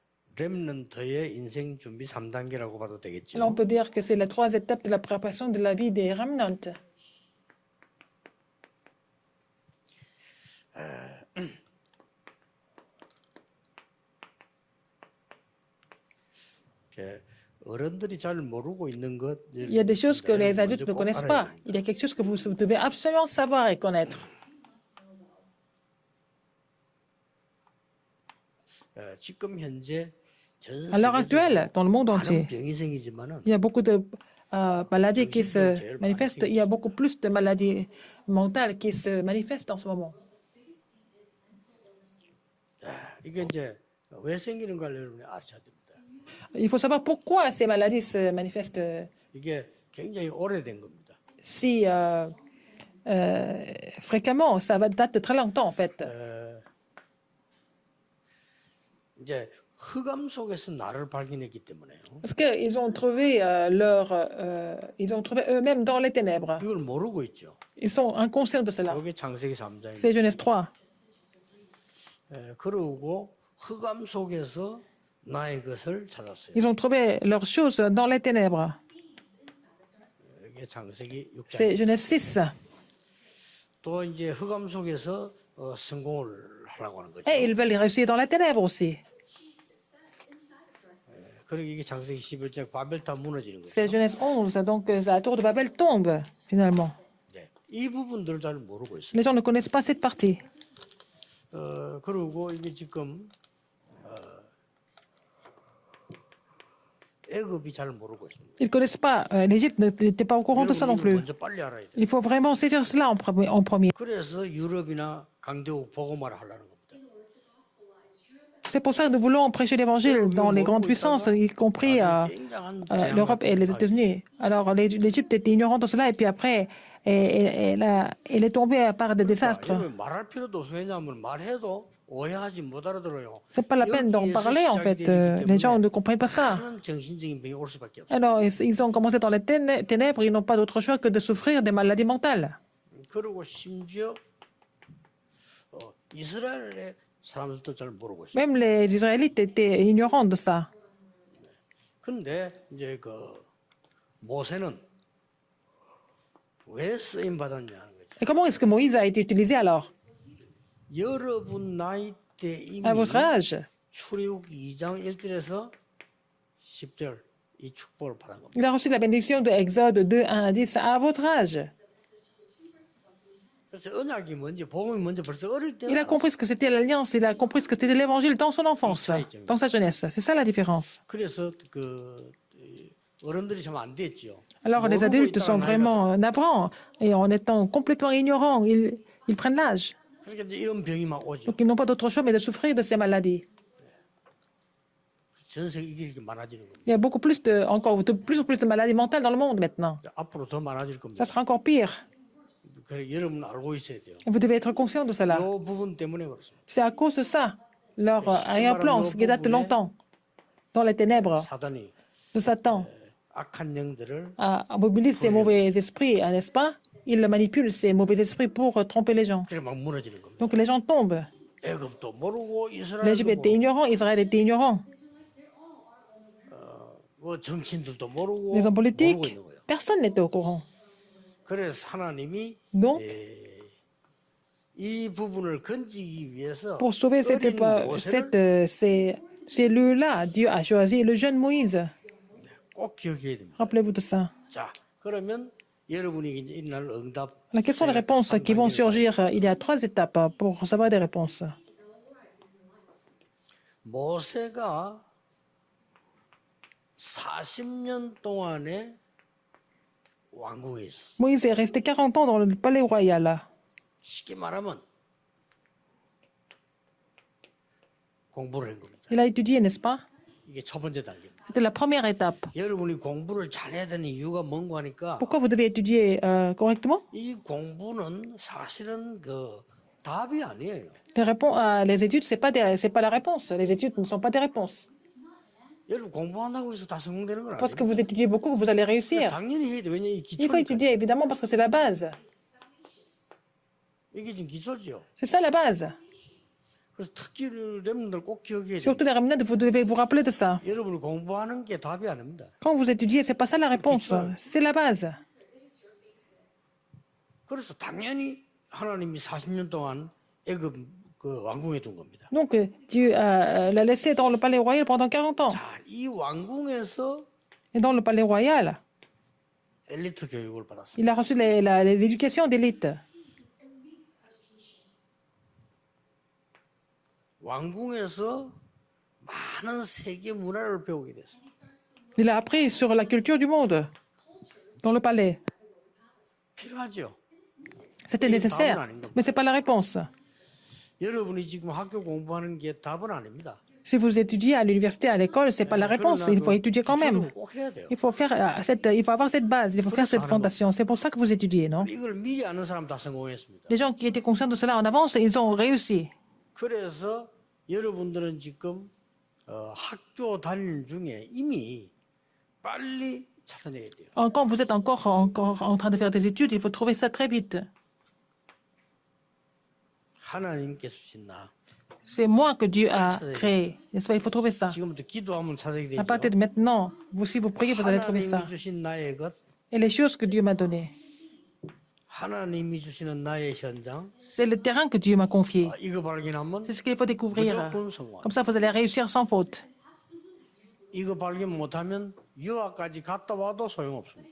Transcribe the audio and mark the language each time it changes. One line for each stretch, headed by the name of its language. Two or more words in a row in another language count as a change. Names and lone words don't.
Korean: 렘넌트의 인생 준비 3단계라고 봐도
French: Là,
Korean: 되겠죠.
French: on peut dire que c'est les 3 étapes de la préparation de la vie des remnants.
Korean: 어른들이 잘 모르고 있는 것.
French: Il y a des choses que les adultes ne connaissent pas. Il y a quelque chose que vous devez absolument savoir et connaître.
Korean: 지금 현재 전
French: À l'heure actuelle, dans le monde
Korean: 많은
French: entier,
Korean: 병이 생기지만은
French: il y a beaucoup de maladies qui se manifestent. Il y a beaucoup plus de maladies mentales qui se manifestent en ce moment.
Korean: 이게 이제 왜 생기는가를 여러분이 아셔야 됩니다.
French: Il faut savoir pourquoi ces maladies se manifestent
Korean: 이게 굉장히 오래된 겁니다.
French: si fréquemment. Ça date de très longtemps, en fait.
Korean: 이제 흑암 속에서 나를 발견했기 때문에요.
French: Parce qu'ils ont trouvé ils ont trouvé eux-mêmes dans les ténèbres.
Korean: 이걸 모르고 있죠.
French: Ils sont inconscients de cela.
Korean: 이게 창세기 3장입니다.
French: C'est Genèse 3.
Korean: 그러고 흑암 속에서 나의 것을 찾았어요.
French: Ils ont trouvé leurs choses dans les ténèbres.
Korean: 이게 창세기 6장.
French: C'est Genèse 6.
Korean: 또 이제 흑암 속에서 성공을 하려고 하는 거죠.
French: Et ils veulent réussir dans les ténèbres aussi.
Korean: 그리고 이게 창세기 11장 바벨탑 무너지는 거예요.
French: C'est Genèse 11. Donc la tour de Babel tombe, finalement.
Korean: 네. 이 부분들을 잘 모르고 있어요.
French: Les gens ne connaissent pas cette partie.
Korean: 그리고 이게 지금 애굽이 잘 모르고 있습니다.
French: Ils ne connaissent pas. L'Égypte n'était pas au courant de ça non
Korean: 여러분이
French: plus.
Korean: 먼저 빨리 알아야 돼요.
French: Il faut vraiment saisir cela en premier.
Korean: 그래서 유럽이나 강대국 복음화를 하려는 겁니다.
French: C'est pour ça que nous voulons prêcher l'évangile dans les grandes puissances, y compris l'Europe et les États-Unis. Alors l'Égypte était ignorante de cela et puis après, elle est tombée par des désastres.
Korean: 여러분 말할 필요도 없어요. 왜냐하면 말해도 오해하지 못 알아들어요.
French: C'est pas la peine d'en parler en fait. Les gens ne comprennent pas ça.
Korean: 많은 정신적인 병이 올 수밖에 없어요.
French: Alors ils ont commencé dans les ténèbres, ils n'ont pas d'autre choix que de souffrir des maladies mentales.
Korean: 그리고 심지어 이스라엘의 사람들도 잘 모르고 있어요.
French: Même les Israélites étaient ignorants de ça.
Korean: 근데 이제 그 모세는 왜 쓰임 받았냐는 거죠.
French: Et comment est-ce que Moïse a été utilisé alors?
Korean: 여러분 나이 때 이미
French: À votre âge,
Korean: 출애굽기 2장 1절에서 10절 이 축복을 받은 겁니다.
French: il a reçu la bénédiction de Exode 2, 1 à 10 à votre âge.
Korean: 그래서 언약이 뭔지 복음이 뭔지 벌써 어릴 때
French: Il a compris ce que c'était l'alliance, il a compris ce que c'était l'évangile dans son enfance, dans sa jeunesse. C'est ça la différence.
Korean: 그래서 그 어른들이 참 안 됐죠.
French: Alors les adultes sont vraiment navrants et en étant complètement ignorants, ils prennent l'âge.
Korean: 그러니까 이제 이런 병이 막 오죠.
French: Donc ils n'ont pas d'autre choix mais de souffrir de ces maladies.
Korean: 전 세계 이게 이렇게 많아지는 겁니다.
French: Il y a beaucoup plus encore de plus en plus de maladies mentales dans le monde maintenant.
Korean: 앞으로 더 많아질 겁니다.
French: Ça sera encore pire.
Korean: 그래 여러분 알고 있어야 돼요.
French: Et vous devez être conscient de cela.
Korean: 이 부분 때문에 그렇습니다.
French: C'est à cause de ça, leur arrière-plan, ce qui date de longtemps, dans les ténèbres,
Korean: 사단이
French: de Satan,
Korean: 악한 영들을
French: mobilise ces mauvais esprits, n'est-ce pas? Il manipule ces mauvais esprits pour tromper les gens.
Korean: 그래 막 무너지는 겁니다.
French: Donc les gens tombent.
Korean: 애굽도 모르고
French: L'Égypte
Korean: 이스라엘도
French: était ignorant, Israël était ignorant.
Korean: 뭐 정치인들도 모르고
French: Les hommes
Korean: 모르고
French: politiques,
Korean: 있는 거예요.
French: personne n'était au courant.
Korean: 그래서 하나님이
French: Donc,
Korean: 이 부분을 건지기 위해서
French: pour sauver
Korean: 어린 모세를
French: ces cellules-là, Dieu a choisi le jeune Moïse.
Korean: 꼭 기억해야 됩니다.
French: Rappelez-vous de ça.
Korean: 자, 그러면 여러분이 이제 일날 응답
French: Alors, quelles sont les réponses qui vont surgir? Il y a 3 étapes pour recevoir des réponses.
Korean: 모세가 40년 동안에 왕궁에 있었어.
French: Moïse est resté 40 ans dans le palais royal.
Korean: 쉽게 말하면 공부를 한 겁니다.
French: Il a étudié, n'est-ce pas?
Korean: 이게 첫 번째 단계입니다.
French: C'était la première étape.
Korean: 여러분이 공부를 잘해야 되는 이유가 뭔가 하니까
French: Pourquoi vous devez étudier correctement?
Korean: 이 공부는 사실은 그 답이 아니에요.
French: Les études, c'est pas la réponse. Les études ne sont pas des réponses.
Korean: 여러분 공부한다고 해서 다 성공되는 건
French: Parce que
Korean: 아니에요.
French: vous étudiez beaucoup, vous allez réussir.
Korean: 당연히 해야 돼. 왜냐면 이
French: Il faut
Korean: 기초니까.
French: étudier, évidemment, parce que c'est la base.
Korean: 이게 지금 기초죠.
French: C'est ça la base.
Korean: 그래서 특히 렘들 꼭 기억해야 돼요.
French: Surtout les remnants, vous devez vous rappeler de ça.
Korean: 여러분이 공부하는 게 답이 아닙니다.
French: Quand vous étudiez, c'est pas ça la réponse. C'est la base.
Korean: 그래서 당연히 하나님이 40년 동안 애굽 그 왕궁에 둔 겁니다.
French: Donc, Dieu l'a laissé dans le palais royal pendant 40 ans.
Korean: 자, 이 왕궁에서
French: Et dans le palais royal,
Korean: 엘리트 교육을 받았습니다.
French: il a reçu l'éducation d'élite.
Korean: 왕궁에서 많은 세계 문화를 배우게 됐어요.
French: Il a appris sur la culture du monde dans le palais.
Korean: 필요하죠.
French: C'était nécessaire, mais ce n'est pas la réponse.
Korean: 여러분이 지금 학교 공부하는 게 답은 아닙니다.
French: Si vous étudiez à l'université, à l'école, ce n'est pas la réponse. Il faut étudier quand même.
Korean: 기초를 꼭 해야 돼요.
French: Il faut avoir cette base, il faut faire cette fondation. C'est pour ça que vous étudiez, non?
Korean: 이걸 미리 아는 사람 다 성공했습니다.
French: Les gens qui étaient conscients de cela en avance, ils ont réussi.
Korean: 그래서 여러분들은 지금 학교 다니는 중에 이미 빨리 찾아내야 돼요.
French: Quand vous êtes encore en train de faire des études, il faut trouver ça très vite.
Korean: 하나님께서 주신 나.
French: C'est moi que Dieu a créé. N'est-ce pas? Il faut trouver ça.
Korean: 지금부터 기도하면 찾아야
French: À partir
Korean: 되죠.
French: de maintenant, si vous priez, vous allez trouver ça.
Korean: 하나님이 주신 나의 것,
French: Et les choses que Dieu m'a données,
Korean: 하나님이 주시는 나의 현장,
French: c'est le terrain que Dieu m'a confié.
Korean: 이거 발견하면
French: C'est ce qu'il faut découvrir.
Korean: 무조건 성공.
French: Comme ça, vous allez réussir sans faute.
Korean: 이거 발견 못하면 유학까지 갔다 와도 소용없습니다.